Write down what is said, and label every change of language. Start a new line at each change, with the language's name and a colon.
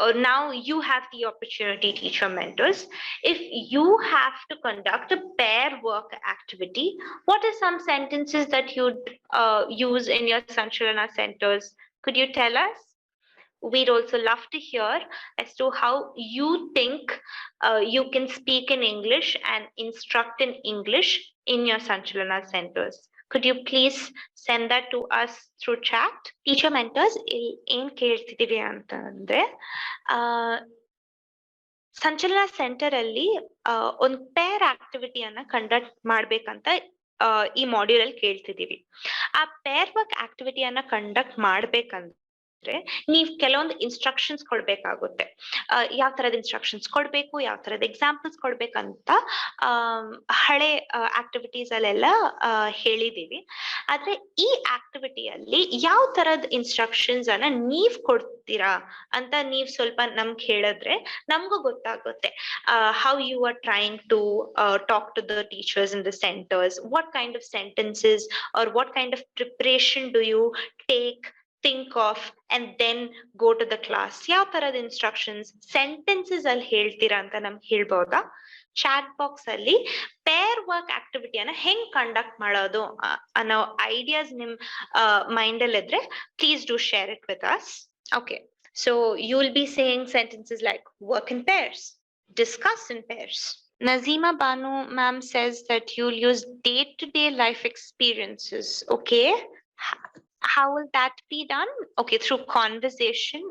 English: Now you have the opportunity, teacher mentors. If you have to conduct a pair work activity, what are some sentences that you'd use in your Sanchalana centers? Could you tell us? We'd also love to hear as to how you think you can speak in English and instruct in English in your Sanchalana centers. Could you please send that to us through chat?
Kannada: Teacher mentors, ಏನ್ ಕೇಳ್ತಿದೀವಿ ಅಂತಂದ್ರೆ ಸಂಚಲನ centre ಅಲ್ಲಿ ಒಂದು peer ಆಕ್ಟಿವಿಟಿಯನ್ನ conduct ಮಾಡ್ಬೇಕಂತ ಈ module ಅಲ್ಲಿ ಕೇಳ್ತಿದೀವಿ. ಆ peer work ಆಕ್ಟಿವಿಟಿಯನ್ನ conduct ಮಾಡ್ಬೇಕಂದ್ರೆ ನೀವು ಕೆಲವೊಂದು ಇನ್ಸ್ಟ್ರಕ್ಷನ್ಸ್ ಕೊಡ್ಬೇಕಾಗುತ್ತೆ. ಯಾವ ತರದ ಇನ್ಸ್ಟ್ರಕ್ಷನ್ಸ್ ಕೊಡ್ಬೇಕು, ಯಾವ ತರದ ಎಕ್ಸಾಂಪಲ್ಸ್ ಕೊಡ್ಬೇಕಂತ ಹಳೆ ಆಕ್ಟಿವಿಟೀಸ್ ಅಲ್ಲೆಲ್ಲ ಹೇಳಿದೀವಿ. ಆದ್ರೆ ಈ ಆಕ್ಟಿವಿಟಿಯಲ್ಲಿ ಯಾವ ತರದ ಇನ್ಸ್ಟ್ರಕ್ಷನ್ಸ್ ಅನ್ನ ನೀವ್ ಕೊಡ್ತೀರಾ ಅಂತ ನೀವ್ ಸ್ವಲ್ಪ ನಮ್ಗೆ ಹೇಳಿದ್ರೆ ನಮಗೂ ಗೊತ್ತಾಗುತ್ತೆ.
English: How you are trying to talk to the teachers in the centers, what kind of sentences or what kind of preparation do you take, think of, and then go to the class.
Kannada: ಯಾವ ತರದ instructions sentences ಅಲ್ಲಿ ಹೇಳ್ತೀರಾ ಅಂತ ನಮ್ಗೆ ಹೇಳ್ಬೋದಾ? Chat box ಅಲ್ಲಿ peer work ಆಕ್ಟಿವಿಟಿಯನ್ನ ಹೆಂಗ್ conduct ಮಾಡೋದು ಅನ್ನೋ ಐಡಿಯಾಸ್ ನಿಮ್ ಮೈಂಡ್ ಅಲ್ಲಿ ಇದ್ರೆ
English: Please do share it with us. Okay, so you will be saying sentences like work in pairs, discuss in pairs. Nazima Banu ma'am says that you'll use day-to-day life experiences. Okay, how will that be done? Okay, through conversation.